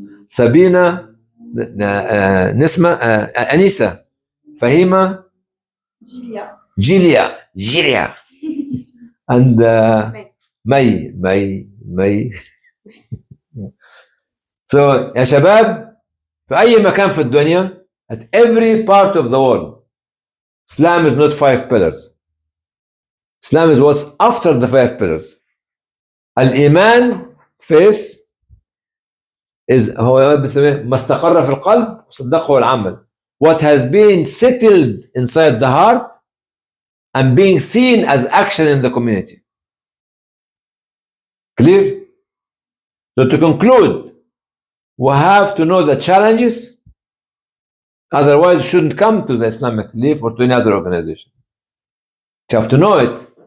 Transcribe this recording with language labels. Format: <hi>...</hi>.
<ar>سابينا, نسمة, أنيسة, فهيمة, جيليا and مي.</ar> <en>So</en> <ar>يا شباب, في أي مكان في الدنيا,</ar> <en>at every part of the world, Islam is not 5 pillars. Islam is what's after the 5 pillars.</en> <ar>الإيمان, faith, هو بيسميه ما استقر في القلب وصدقه العمل.</ar> <en>What has been settled inside the heart and being seen as action in the community. Clear? So to conclude, we have to know the challenges, otherwise you shouldn't come to the Islamic Relief or to any other organization. You have to know it.</en>